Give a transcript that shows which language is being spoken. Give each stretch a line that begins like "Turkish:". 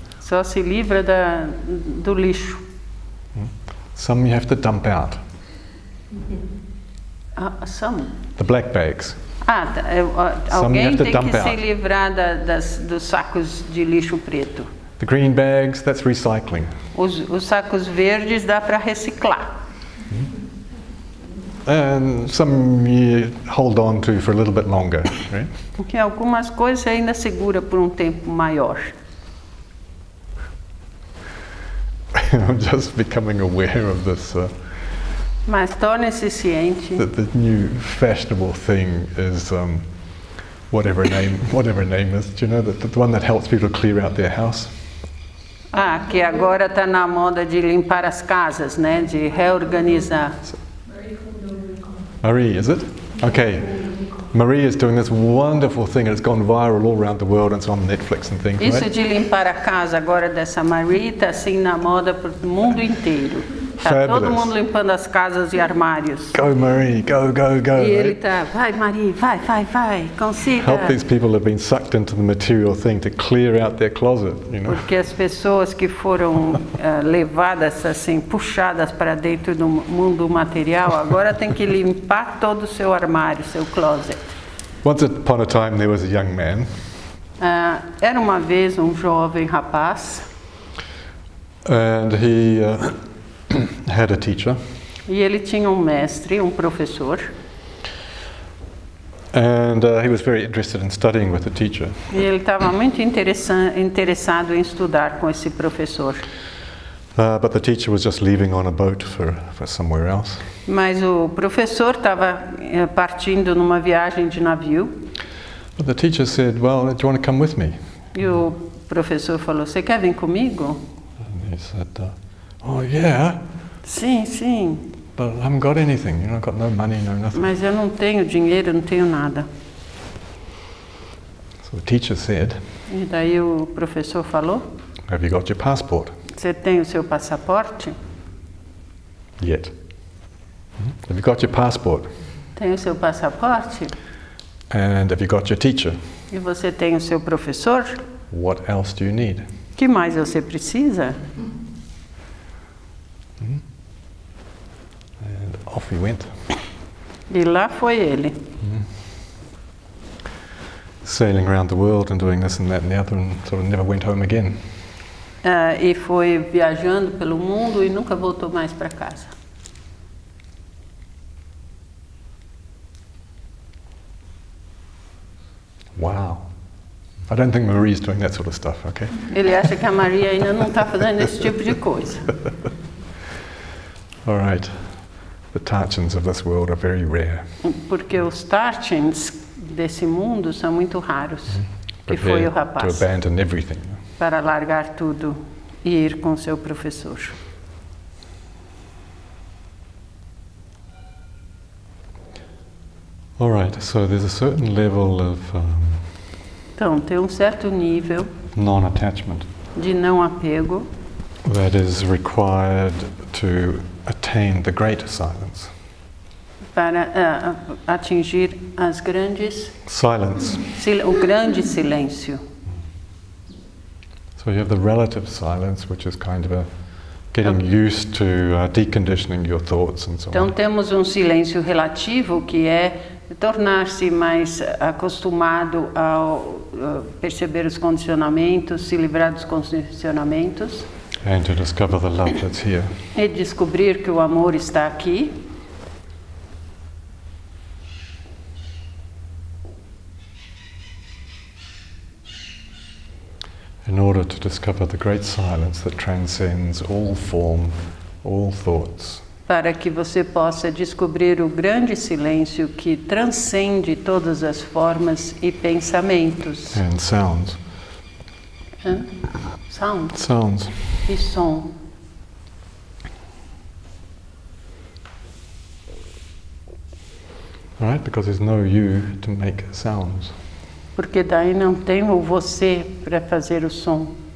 Portuguese: Só se livra do lixo.
English: Some you have to dump out. Some. The black bags.
Portuguese: Alguém
English: have to
Portuguese: tem
English: dump
Portuguese: que se
English: out.
Portuguese: livrar dos sacos de lixo preto.
English: The green bags, that's recycling.
Portuguese: Os sacos verdes dá para reciclar.
English: And some you hold on to for a little bit longer, right?
Portuguese: Porque algumas coisas você ainda segura por um tempo maior.
English: I'm just becoming aware of this,
Portuguese: Mas torne-se ciente
English: that the new fashionable thing is whatever name is. Do you know the one that helps people clear out their house?
Portuguese: que agora está na moda de limpar as casas, né? De reorganizar.
English: Marie, is it? Okay. Marie is doing this wonderful thing and it's gone viral all around the world and it's on Netflix and things,
Portuguese: Isso
English: right?
Portuguese: de limpar a casa agora dessa Marie está assim na moda para o mundo inteiro. Tá
English: Fabulous.
Portuguese: todo mundo limpando as casas e armários.
English: Go Marie, go, go, go.
Portuguese: E ele
English: Right?
Portuguese: tá, vai Marie, vai, consiga.
English: Help these people who have been sucked into the material thing to clear out their closet, you know?
Portuguese: Porque as pessoas que foram levadas assim, puxadas para dentro do mundo material, agora tem que limpar todo o seu armário, seu closet.
English: Once upon a time there was a young man
Portuguese: Era uma vez um jovem rapaz
English: and he had a teacher
Portuguese: e ele tinha um mestre, um professor,
English: and he was very interested in studying with the teacher.
Portuguese: e ele estava muito interessado em estudar com esse professor.
English: But the teacher was just leaving on a boat for somewhere else.
Portuguese: Mas o professor estava partindo numa viagem de navio
English: But the teacher said, well, do you want to come with me?
Portuguese: e o professor falou: "Você quer vir comigo?"
English: And he said, oh yeah,
Portuguese: Sim,
English: but I haven't got anything. You know, I've got no money, no nothing.
Portuguese: mas eu não tenho dinheiro, não tenho nada.
English: So the teacher said,
Portuguese: E daí o professor falou:
English: have you got your passport?
Portuguese: "Você tem o seu passaporte?"
English: Yet. Have you got your passport?
Portuguese: Tem o seu passaporte?
English: And have you got your teacher?
Portuguese: E você tem o seu professor?
English: What else do you need?
Portuguese: O que mais você precisa?
English: And off he went,
Portuguese: E lá foi ele,
English: sailing around the world and doing this and that and the other, and sort of never went home again.
Portuguese: e foi viajando pelo mundo e nunca voltou mais para casa.
English: Wow. I don't think Marie's doing that sort of stuff, okay?
Portuguese: Ele acha que a Maria ainda não está fazendo esse tipo de coisa.
English: All right. The Tarchins of this world are very rare.
Portuguese: Porque os Tarchins desse mundo são muito raros. Que foi o rapaz
English: abandon everything.
Portuguese: para largar tudo e ir com seu professor.
English: All right, so there's a certain level of
Portuguese: Então, tem um certo nível
English: non-attachment
Portuguese: de não apego
English: that is required to attain the great silence.
Portuguese: para atingir as grandes,
English: Silence.
Portuguese: o grande silêncio.
English: So you have the relative silence, which is kind of a getting used to deconditioning your thoughts and so
Portuguese: Então
English: on.
Portuguese: temos um silêncio relativo que é tornar-se mais acostumado ao perceber os condicionamentos, se livrar dos condicionamentos
English: And to discover the love that's here.
Portuguese: e descobrir que o amor está aqui.
English: In order to discover the great silence that transcends all form, all thoughts.
Portuguese: Para que você possa descobrir o grande silêncio que transcende todas as formas e pensamentos.
English: And sounds. Sound Sounds.
Portuguese: e som.
English: All right, because there's no you to make sounds.
Portuguese: Porque daí não tem o você para fazer o som.